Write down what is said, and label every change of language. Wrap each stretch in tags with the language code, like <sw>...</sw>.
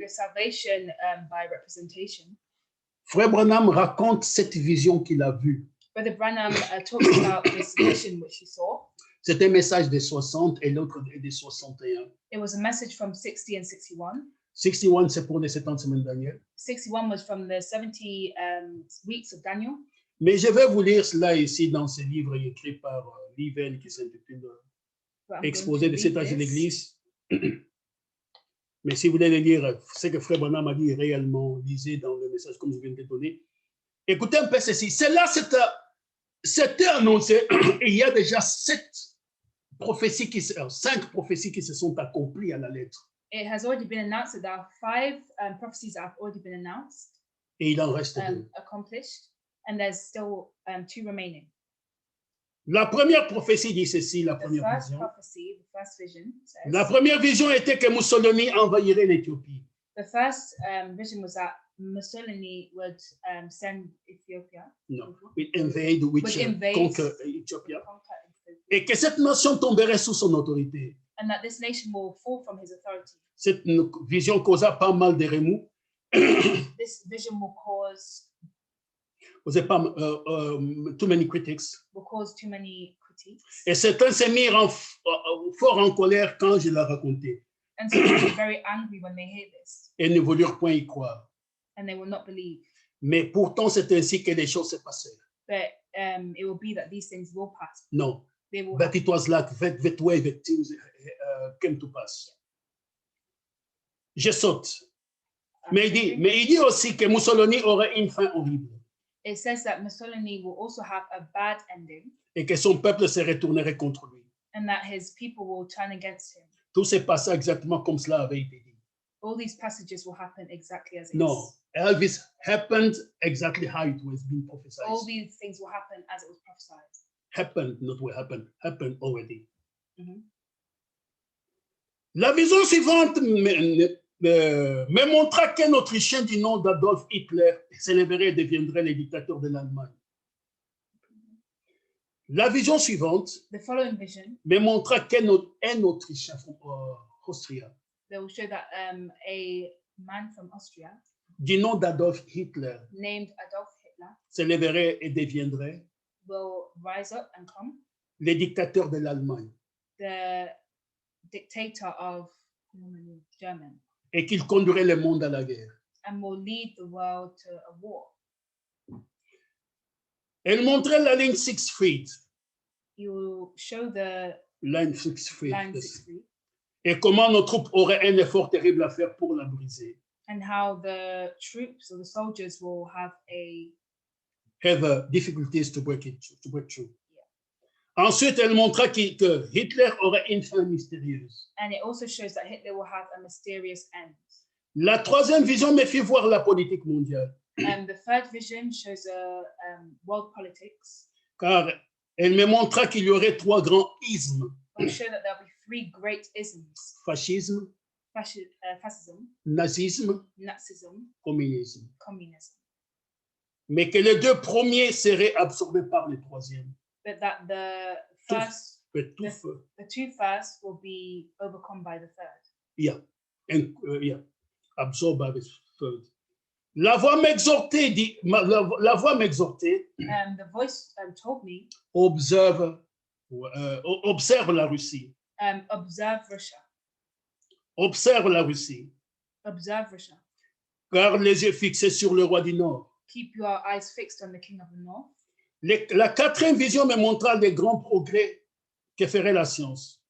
<en>the salvation by representation.</en> <fr>Frère Branham raconte cette vision qu'il a vue.</fr> <en>Brother Branham talks about this vision which he saw.</en> <fr>C'est un message des 60 et l'autre est des 61.</fr> <en>It was a message from 60 and 61.</en> <fr>61, c'est pour les 70 semaines de Daniel.</fr> <en>61 was from the 70 weeks of Daniel.</en> <fr>Mais je vais vous lire cela ici dans ce livre écrit par Liven qui s'intitule</fr> <en>But I'm going</en> <fr>Exposé</fr> <en>to read</en> <fr>cet âge de</fr> <en>this.</en> <fr>l'Église. Mais si vous voulez le lire, ce que Frère Branham a dit réellement, lisez dans le message comme je viens de le donner. Écoutez un peu ceci. Cela, c'était annoncé. Et il y a déjà 5 prophéties qui se sont accomplies à la lettre.</fr> <en>It has already been announced that there are 5 prophecies that have already been announced,</en> <fr>Et il en reste 2.</fr> <en>accomplished, and there's still 2 remaining.</en> <fr>La première prophétie dit ceci, la</fr> <en>The</en> <fr>première</fr> <en>first</en> <fr>vision.</fr> <en>prophecy, the first vision says,</en> <fr>La première vision était que Mussolini envahirait l'Éthiopie.</fr> <en>the first vision was that Mussolini would send Ethiopia,</en> <fr>Non, il</fr> <en>invade, which Would invade. conquer Éthiopie. conquer Ethiopia,</en> <fr>Et que cette nation tomberait sous son autorité.</fr> <en>and that this nation will fall from his authority.</en> <fr>Cette vision causa pas mal de remous.</fr> <en>This vision will cause Too many critics. too many critiques.</en> <fr>Et certains se mirent fort en colère quand je l'ai raconté.</fr> <en>And so they'll be very angry when they hear this,</en> <fr>et ne voulurent point y croire.</fr> <en>and they will not believe.</en> <fr>Mais pourtant, c'est ainsi que les choses se passèrent.</fr> <en>But it will be that these things will pass. No, They will but happen. it was like that way that things came to pass.</en> <fr>Je saute. Mais il dit aussi que Mussolini aurait une fin horrible</fr> <en>It says that Mussolini will also have a bad ending,</en> <fr>et que son peuple se retournerait contre lui.</fr> <en>and that his people will turn against him.</en> <fr>Tout s'est passé exactement comme cela avait été dit.</fr> <en>All these passages will happen exactly as it No, is. Elvis happened exactly how it was being prophesied. All these things will happen as it was prophesied. Happened, not will happen, happened already. Mhm.</en> <fr>La vision suivante me montra qu'un Autrichien du nom d'Adolf Hitler s'élèverait et deviendrait le dictateur de l'Allemagne. La vision suivante</fr> <en>The following vision,</en> <fr>me montra qu'un Autrichien</fr> <en>from Austria, they will show that a man from Austria</en> <fr>du nom d'Adolf Hitler,</fr> <en>named Adolf Hitler</en> <fr>s'élèverait et deviendrait</fr> <en>will rise up and come,</en> <fr>le dictateur de l'Allemagne,</fr> <en>the dictator of Germany,</en> <fr>et qu'il conduirait le monde à la guerre.</fr> <en>and will lead the world to a war.</en> <fr>Elle montrait la ligne Siegfried,</fr> <en>He will show the line Siegfried, line 63</en> <fr>et comment nos troupes auraient un effort terrible à faire pour la briser.</fr> <en>and how the troops or the soldiers will have Have difficulties to break through.</en> <fr>Ensuite, elle montra que Hitler aurait une fin mystérieuse.</fr> <en>and it also shows that Hitler will have a mysterious end.</en> <fr>La troisième vision me fit voir la politique mondiale,</fr> <en>And the third vision shows world politics.</en> <fr>car elle me montra qu'il y aurait trois grands ismes:</fr> <en>It will show that there'll be three great isms:</en> <fr>fascisme,</fr> <en>fascism,</en> <fr>nazisme,</fr> <en>Nazism,</en> <fr>communisme.</fr> <en>communism.</en> <fr>Mais que les deux premiers seraient absorbés par le troisième.</fr> <en>But that the</en> <fr>Tout-</fr> <en>first,</en> <fr>Mais tout feu.</fr> <en>the two first will be overcome by the third. Yeah. Absorbed by the third.</en> <fr>La voix m'exhortait, la voix m'exhortait,</fr> <en>The voice told me,</en> <fr>observe la Russie.</fr> <en>observe Russia,</en> <fr>Observe la Russie,</fr> <en>observe Russia.</en> <fr>garde les yeux fixés sur le roi du Nord.</fr> <en>Keep your eyes fixed on the king of the north.</en> <fr>La quatrième vision me montra les grands progrès que ferait la science.</fr>